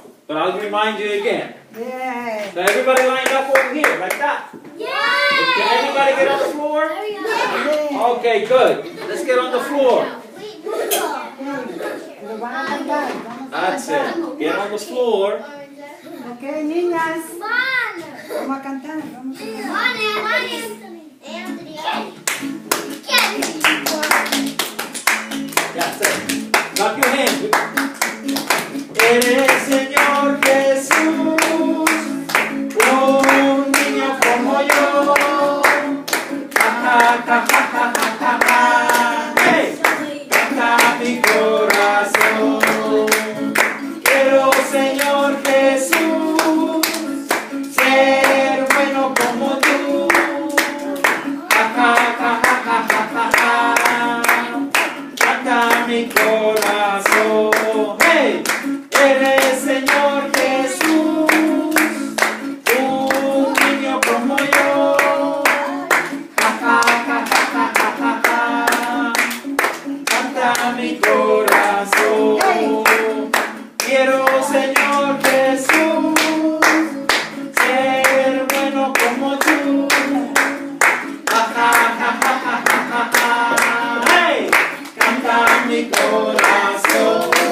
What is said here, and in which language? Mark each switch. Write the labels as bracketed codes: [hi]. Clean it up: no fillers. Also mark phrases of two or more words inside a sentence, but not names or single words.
[en] But I'll remind you again. Yeah. So everybody lined up over here, like that. Can everybody get on the floor? Okay, good. Let's get on the floor. That's it. Get on the floor. [es] Okay, niñas. Vamos a cantar. [en] That's it. Clap your hands. [es] Eres Señor Jesús, un niño como yo. Ja, ja, ja, ja, ja, ja, ja. Hey. Canta mi corazón. Quiero, Señor Jesús, ser bueno como tú. Ja, ja, ja, ja, ja, ja, ja, ja. Canta mi corazón. Hey. Eres Señor Jesús, un niño como yo. Ja, ja, ja, ja, ja, ja, ja, ja. Canta mi corazón. Quiero, Señor Jesús, ser bueno como tú. Ja, ja, ja, ja, ja, ja, ja. Hey, canta mi corazón.